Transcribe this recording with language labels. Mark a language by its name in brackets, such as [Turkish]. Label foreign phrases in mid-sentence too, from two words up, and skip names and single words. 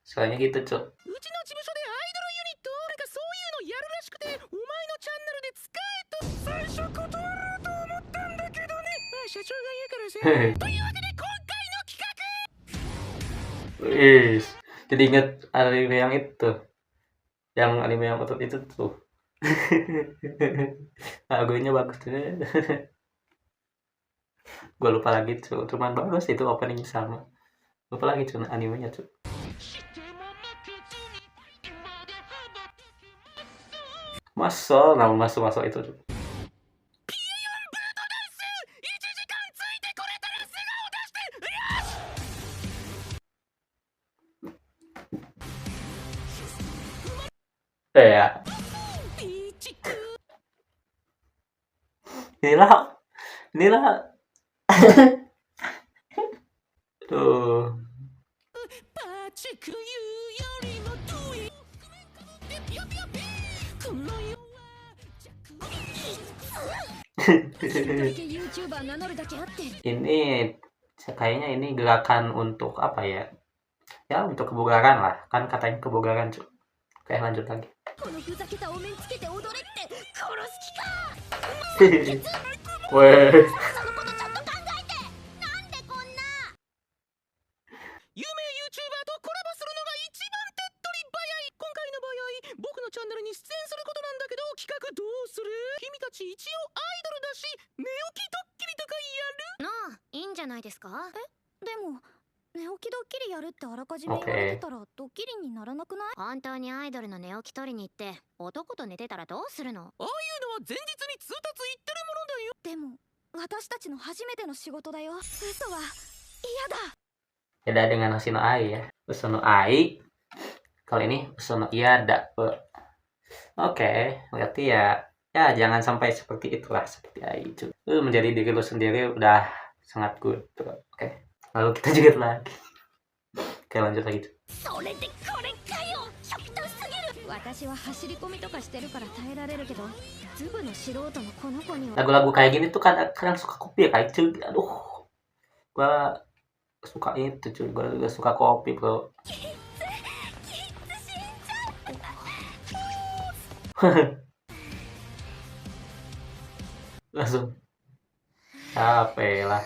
[Indonesian] bilangnya gitu cuk. [Japanese] うちの事務所でアイドルユニットなんかそういうのやるらしくて、お前のチャンネルで使えと最初断ろうと思ったんだけどね。まあ社長が言うからさ。というわけで今回の企画 [Indonesian] Wis, jadi inget anime yang itu, yang anime yang otot itu tuh. Lagunya bagus tuh. Gue lupa lagi tuh, cuman bagus itu opening sama. Lupa lagi tuh animenya tuh. Masuk itu tuh. [Japanese] 1 時間ついてこれたら素顔出して。 [Indonesian] Ya, [Japanese] ピーチク [Indonesian] inilah tuh. [Japanese] パチク言うよりも遠いピヨピヨピーこの世は弱 YouTuber 名乗るだけあって [Indonesian] Ini kayaknya ini gerakan untuk apa ya? Ya untuk kebugaran lah, kan katanya kebugaran cuy. Oke lanjut lagi. [Japanese] このふざけたお面つけて踊れって殺す気か [Indonesian] Weh. [Japanese] そのことちゃんと考えてなんでこんな有名 YouTuber とコラボするのが一番手っ取り早い。今回の場合僕のチャンネルに出演することなんだけど、企画どうする？君たち一応アイドルだし寝起きドッキリとかやる？なあいいんじゃないですか。でも寝起きドッキリやるってあらかじめ言われてたらドッキリにならなくない？本当にアイドルの寝起き取りに行って男と寝てたらどうするの？ああいうのは前日に通達言ってるものだよ。でも私たちの初めての仕事だよ。嘘は嫌だ。 [Indonesian] Beda dengan Hoshino Ai ya. Hoshino Ai. Kalau ini Hoshino Iada. Oke, berarti ya jangan sampai seperti itulah seperti Ai itu. Menjadi diri lu sendiri udah sangat good. Oke. Lalu kita juga lagi. Oke, lanjut lagi tuh. [Japanese] それでこれかよ。極端すぎる。私は走り込みとかしてるから耐えられるけど、ズブの素人のこの子には。 [Indonesian] Lagu-lagu kayak gini tuh kadang suka copy ya kayak cuy. Aduh. Gua suka itu cuy. Gua juga suka copy, bro. Langsung capek lah.